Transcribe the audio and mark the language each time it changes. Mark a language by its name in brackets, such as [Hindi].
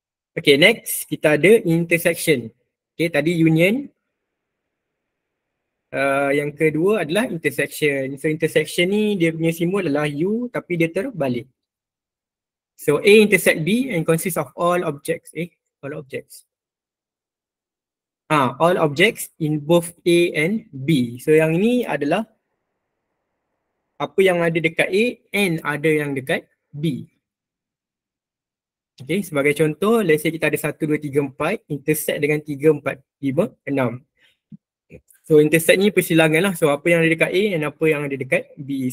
[Malay] Okay, next kita ada intersection. Okay, tadi union. Yang kedua adalah intersection. So intersection ni dia punya simbol adalah U tapi dia terbalik. [English] So A intersect B and consists of all objects. All objects. All objects in both A and B. [Malay] So yang ini adalah apa yang ada dekat A and ada yang dekat B. Okay, sebagai contoh, [English] let's say [Malay] kita ada 1, 2, 3, 4, intersect dengan 3, 4, 5, 6. So intersect ni persilangan lah. So apa yang ada dekat A and apa yang ada dekat B.